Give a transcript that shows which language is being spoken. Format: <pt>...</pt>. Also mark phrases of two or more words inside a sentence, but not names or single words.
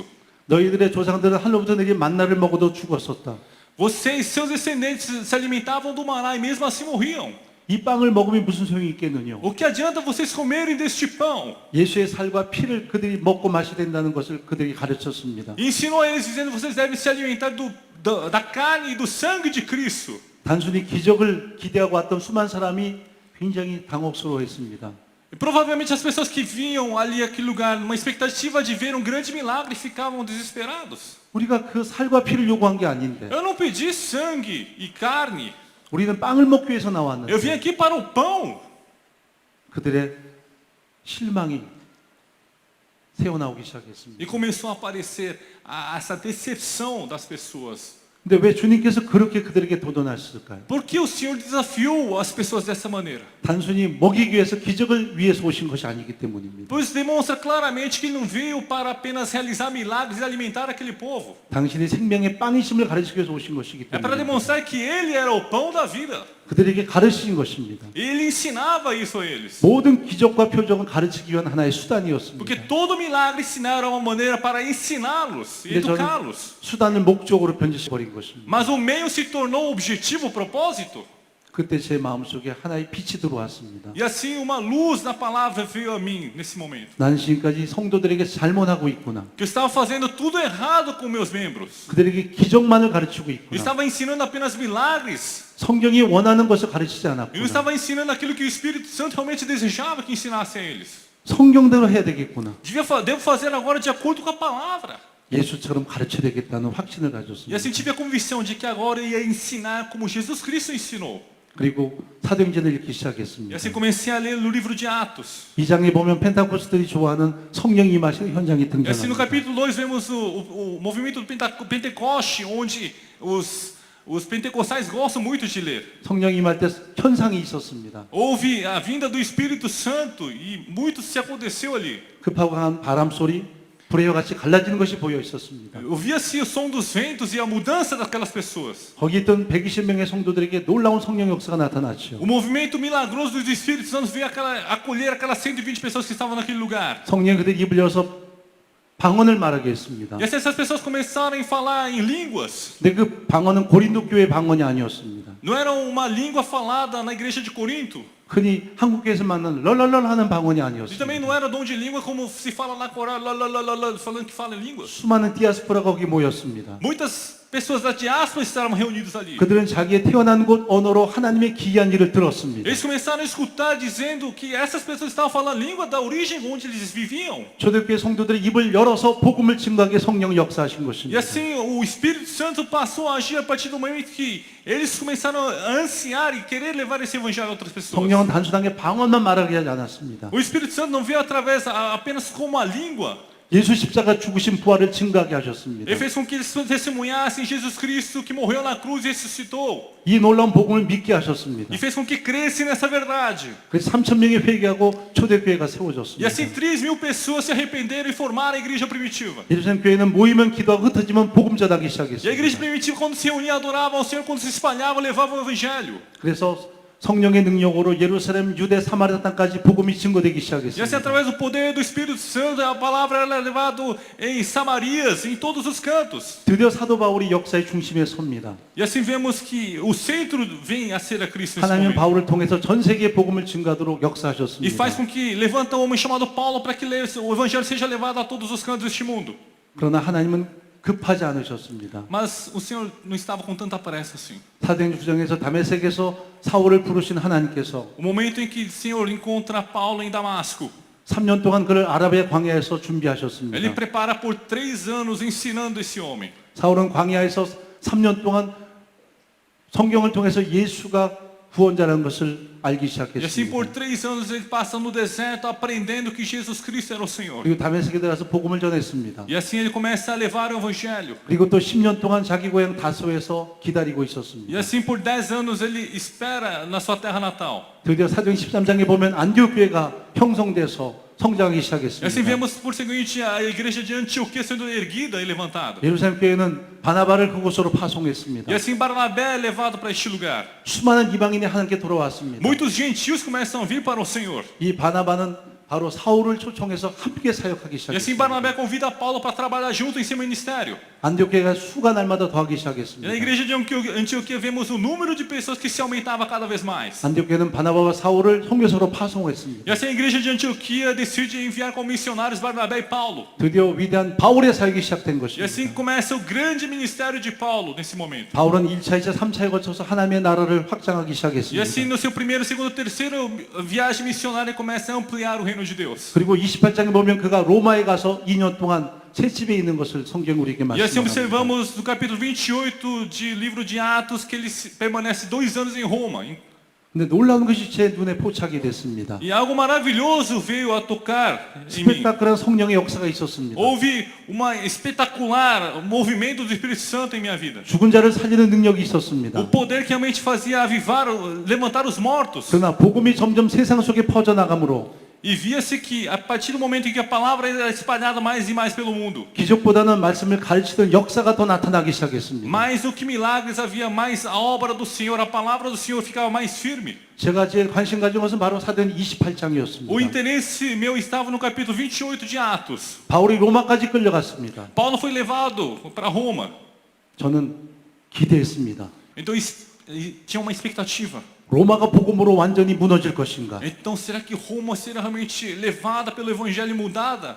<ko>너희들의 조상들은 하늘로부터 내게 만나를 먹어도 죽었었다.</ko> <pt>Vocês, seus descendentes, se alimentavam do maná e mesmo assim morriam.</pt> <ko>이 빵을 먹으면 무슨 소용이 있겠느냐?</ko> <pt>O que adianta vocês comerem deste pão?</pt> <ko>예수의 살과 피를 그들이 먹고 마셔야 된다는 것을 그들이 가르쳤습니다.</ko> <pt>E ensinou a eles dizendo, vocês devem se alimentar da carne e do sangue de Cristo.</pt> <ko>단순히 기적을 기대하고 왔던 수많은 사람이 굉장히 당혹스러워했습니다.</ko> <pt>E provavelmente as pessoas que vinham ali aquele lugar, numa expectativa de ver um grande milagre, ficavam desesperados.</pt> <ko>우리가 그 살과 피를 요구한 게 아닌데</ko> <pt>Eu não pedi sangue e carne.</pt> <ko>우리는 빵을 먹기 위해서</ko> <pt>Eu vim</pt> <ko>나왔는데</ko> <pt>aqui para o pão.</pt> <ko>그들의 실망이 새어나오기 시작했습니다.</ko> <pt>E começou a aparecer essa decepção das pessoas.</pt> <ko>근데 왜 주님께서 그렇게 그들에게 도전하셨을까요?</ko> <pt>Por que o Senhor desafiou as pessoas dessa maneira?</pt> <ko>단순히 먹이기 위해서 기적을 위해서 오신 것이 아니기 때문입니다.</ko> <pt>Pois demonstra claramente que ele não veio para apenas realizar milagres e alimentar aquele povo.</pt> <ko>당신이 생명의 빵이심을 가르치기 위해서 오신 것이기</ko> <pt>É para</pt> <ko>때문에</ko> <pt>demonstrar que ele era o pão da vida.</pt> <ko>그들에게 가르치신 것입니다.</ko> <pt>Ele ensinava isso a eles.</pt> <ko>모든 기적과 표적은 가르치기 위한 하나의 수단이었습니다.</ko> <pt>Porque todo milagre ensinar era uma maneira para ensiná-los e</pt> <ko>근데 저는</ko> <pt>educá-los.</pt> <ko>수단을 목적으로 변질시켜버린 것입니다.</ko> <pt>Mas o meio se tornou o objetivo, o propósito.</pt> <ko>그때 제 마음속에 하나의 빛이 들어왔습니다.</ko> <pt>E assim uma luz na palavra veio a mim nesse momento.</pt> <ko>나는 지금까지 성도들에게 잘못하고 있구나.</ko> <pt>Que eu estava fazendo tudo errado com meus membros.</pt> <ko>그들에게 기적만을 가르치고</ko> <pt>Eu</pt> <ko>있구나.</ko> <pt>estava ensinando apenas milagres.</pt> <ko>성경이 원하는 것을 가르치지</ko> <pt>Eu não</pt> <ko>않았구나.</ko> <pt>estava ensinando aquilo que o Espírito Santo realmente desejava que ensinasse a eles.</pt> <ko>성경대로 해야 되겠구나.</ko> <pt>Devo fazer agora de acordo com a palavra.</pt> <ko>예수처럼 가르쳐야 되겠다는 확신을</ko> <pt>E</pt> <ko>가졌습니다.</ko> <pt>assim tive a convicção de que agora eu ia ensinar como Jesus Cristo ensinou.</pt> <ko>그리고 사도행전을 읽기</ko> <pt>E</pt> <ko>시작했습니다.</ko> <pt>assim comecei a ler no livro de Atos.</pt> <ko>이 장에 보면 펜타코스들이 좋아하는 성령 임하시는 현장이</ko> <pt>E assim no</pt> <ko>등장합니다.</ko> <pt>capítulo 2 vemos o movimento do Pentecoste, onde os pentecostais gostam muito de ler.</pt> <ko>성령 임할 때 현상이 있었습니다.</ko> <pt>Houve a vinda do Espírito Santo e muito se aconteceu ali.</pt> <ko>급하고 강한 바람 소리, 불의 같이 갈라지는 것이 보여 있었습니다.</ko> <pt>Ouvia-se o som dos ventos e a mudança daquelas pessoas.</pt> <ko>거기 있던 120명의 성도들에게 놀라운 성령 역사가 나타났죠.</ko> <pt>O movimento milagroso do Espírito Santo veio acolher aquelas 120 pessoas que estavam naquele lugar.</pt> <ko>성령이 그들 입을 열어서 방언을 말하게 했습니다.</ko> <pt>E assim essas pessoas começaram a falar em línguas.</pt> <ko>근데 그 방언은 고린도 교회 방언이 아니었습니다.</ko> <pt>Não era uma língua falada na igreja de Corinto.</pt> <ko>흔히 한국에서 만난 럴럴럴 하는 방언이</ko> <pt>E também</pt> <ko>아니었습니다.</ko> <pt>não era dom de língua como se fala na Coreia, falando que fala em línguas.</pt> <ko>수많은 디아스포라가 거기 모였습니다.</ko> <pt>Muitas pessoas da diáspora estavam reunidas ali.</pt> <ko>그들은 자기의 태어난 곳 언어로 하나님의 기이한 일을 들었습니다.</ko> <pt>Eles começaram a escutar dizendo que essas pessoas estavam falando a língua da origem onde eles viviam.</pt> <ko>초대교회 성도들의 입을 열어서 복음을 증거하게 성령 역사하신</ko> <pt>E</pt> <ko>것입니다.</ko> <pt>assim o Espírito Santo passou a agir a partir do momento que eles começaram a ansiar e querer levar esse evangelho a outras pessoas.</pt> <ko>성령은 단순하게 방언만 말하게 하지 않았습니다.</ko> <pt>O Espírito Santo não veio através apenas como a língua.</pt> <ko>예수 십자가 죽으신 부활을 증거하게 하셨습니다.</ko> <pt>Ele fez com que eles testemunhassem Jesus Cristo que morreu na cruz e ressuscitou.</pt> <ko>이 놀라운 복음을 믿게 하셨습니다.</ko> <pt>E fez com que crescem nessa verdade.</pt> <ko>그래서 3,000명이 회개하고 초대교회가</ko> <pt>E</pt> <ko>세워졌습니다.</ko> <pt>assim 3.000 pessoas se arrependeram e formaram a igreja primitiva.</pt> <ko>예루살렘 교회는 모이면 기도하고 흩어지면 복음 전하기</ko> <pt>E a igreja</pt> <ko>시작했습니다.</ko> <pt>primitiva, quando se reunia, adorava ao Senhor, quando se espalhava, levava o evangelho.</pt> <ko>그래서 성령의 능력으로 예루살렘, 유대, 사마리아 땅까지 복음이 증거되기</ko> <pt>E assim,</pt> <ko>시작했습니다.</ko> <pt>através do poder do Espírito Santo, a palavra era levada em Samarias, em todos os cantos.</pt> <ko>드디어 사도 바울이 역사의 중심에 섭니다.</ko> <pt>E assim vemos que o centro vem a ser a Cristo nesse</pt> <ko>하나님은</ko> <pt>momento.</pt> <ko>바울을 통해서 전 세계에 복음을 증가하도록</ko> <pt>E</pt> <ko>역사하셨습니다.</ko> <pt>faz com que levanta um homem chamado Paulo para que o evangelho seja levado a todos os cantos deste mundo.</pt> <ko>그러나 하나님은 급하지 않으셨습니다.</ko> <pt>Mas o Senhor não estava com tanta pressa assim.</pt> <ko>사도행전 9장에서 다메섹에서 사울을 부르신 하나님께서</ko> <pt>O momento em que o Senhor encontra Paulo em Damasco,</pt> <ko>3년 동안 그를 아라비아 광야에서</ko> <pt>ele</pt> <ko>준비하셨습니다.</ko> <pt>prepara por 3 anos ensinando esse homem.</pt> <ko>사울은 광야에서 3년 동안 성경을 통해서 예수가 구원자라는 것을 알기</ko> <pt>E assim por</pt> <ko>시작했습니다.</ko> <pt>3 anos ele passa no deserto aprendendo que Jesus Cristo era o Senhor.</pt> <ko>그리고 다메섹에 들어가서 복음을 전했습니다.</ko> <pt>E assim ele começa a levar o evangelho.</pt> <ko>그리고 또 10년 동안 자기 고향 다소에서 기다리고</ko> <pt>E</pt> <ko>있었습니다.</ko> <pt>assim por 10 anos ele espera na sua terra natal.</pt> <ko>드디어 사도행 13장에 보면 안디옥 교회가 형성돼서 성장하기</ko> <pt>E assim</pt> <ko>시작했습니다.</ko> <pt>vemos por seguinte a igreja de Antioquia sendo erguida e levantada.</pt> <ko>예루살렘 교회는 바나바를 그곳으로 파송했습니다.</ko> <pt>E assim Barnabé é levado para este lugar.</pt> <ko>수많은 이방인이 하나님께 돌아왔습니다.</ko> <pt>Muitos gentios começam a vir para o Senhor.</pt> <ko>이 바나바는 바로 사울을 초청해서 함께 사역하기</ko> <pt>E assim</pt> <ko>시작했습니다.</ko> <pt>Barnabé convida Paulo para trabalhar junto em seu ministério.</pt> <ko>안디옥 교회가 수가 날마다 더하기</ko> <pt>E na</pt> <ko>시작했습니다.</ko> <pt>igreja de Antioquia vemos o número de pessoas que se aumentava cada vez mais.</pt> <ko>안디옥 교회는 바나바와 사울을 선교사로 파송했습니다.</ko> <pt>E assim a igreja de Antioquia decide enviar como missionários Barnabé e Paulo.</pt> <ko>드디어 위대한 바울의 사역이 시작된</ko> <pt>E</pt> <ko>것입니다.</ko> <pt>assim começa o grande ministério de Paulo nesse momento.</pt> <ko>바울은 1차, 2차, 3차에 거쳐서 하나님의 나라를 확장하기</ko> <pt>E assim</pt> <ko>시작했습니다.</ko> <pt>no seu primeiro, segundo, terceiro viagem missionária começa a ampliar o reino de Deus.</pt> <ko>그리고 28장에 보면 그가 로마에 가서 2년 동안 셋집에 있는 것을 성경 우리에게</ko> <pt>E assim</pt> <ko>말씀합니다.</ko> <pt>observamos no capítulo 28 de livro de Atos que ele permanece 2 anos em Roma.</pt> <ko>근데 근데 놀라운 것이 제 눈에 포착이 됐습니다.</ko> <pt>E algo maravilhoso veio a tocar em mim.</pt> <ko>스펙타클한 성령의 역사가 있었습니다.</ko> <pt>Houve uma espetacular movimento do Espírito Santo em minha vida.</pt> <ko>죽은 자를 살리는 능력이 있었습니다.</ko> <pt>O poder que realmente fazia avivar, levantar os mortos.</pt> <ko>그러나 복음이 점점 세상 속에 퍼져나가므로</ko> <pt>E via-se que a partir do momento em que a palavra era espalhada mais e mais pelo mundo,</pt> <ko>기적보다는 말씀을 가르치던 역사가 더 나타나기 시작했습니다.</ko> <pt>mais do que milagres havia mais a obra do Senhor, a palavra do Senhor ficava mais firme.</pt> <ko>제가 제일 관심 가진 것은 바로 사도행 28장이었습니다.</ko> <pt>O interesse meu estava no capítulo 28 de Atos.</pt> <ko>바울이 로마까지 끌려갔습니다.</ko> <pt>Paulo foi levado para Roma.</pt> <ko>저는 기대했습니다.</ko> <pt>Então tinha uma expectativa.</pt> <ko>로마가 복음으로 완전히 무너질 것인가?</ko> <pt>Então será que Roma será realmente levada pelo evangelho e mudada?</pt>